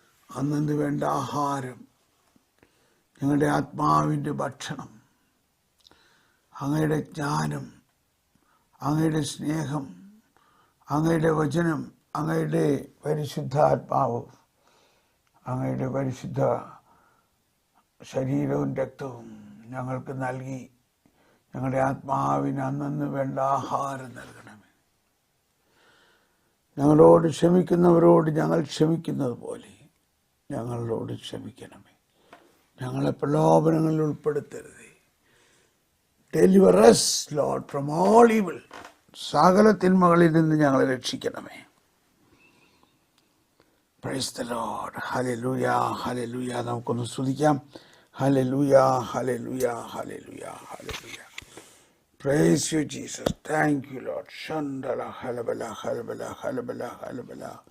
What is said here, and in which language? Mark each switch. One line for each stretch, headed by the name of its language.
Malayalam: അന്നു വേണ്ട ആഹാരം, ഞങ്ങളുടെ ആത്മാവിൻ്റെ ഭക്ഷണം, അങ്ങയുടെ ജ്ഞാനം, അങ്ങയുടെ സ്നേഹം, അങ്ങയുടെ വചനം, അങ്ങയുടെ പരിശുദ്ധാത്മാവ്, അങ്ങയുടെ പരിശുദ്ധ ശരീരവും രക്തവും ഞങ്ങൾക്ക് നൽകി ഞങ്ങളുടെ ആത്മാവിന് അന്നു വേണ്ട ആഹാരം നൽകണമേ. ഞങ്ങളോട് ക്ഷമിക്കുന്നവരോട് ഞങ്ങൾ ക്ഷമിക്കുന്നത് പോലെ ഞങ്ങളോട് ക്ഷമിക്കണമേ. ഞങ്ങളെ പ്രലോഭനങ്ങളിൽ ഉൾപ്പെടുത്തരുതേ.
English: Deliver us Lord from all evil.
Malayalam: സകല തിന്മകളിൽ നിന്ന് ഞങ്ങളെ രക്ഷിക്കണമേ.
English: Praise the Lord.
Malayalam: Hallelujah, hallelujah. നമുക്കൊന്ന് സ്തുതിക്കാം. Hallelujah, hallelujah, hallelujah, hallelujah.
English: Praise you, Jesus. Thank you, Lord. Shandala halabala halabala halabala halabala.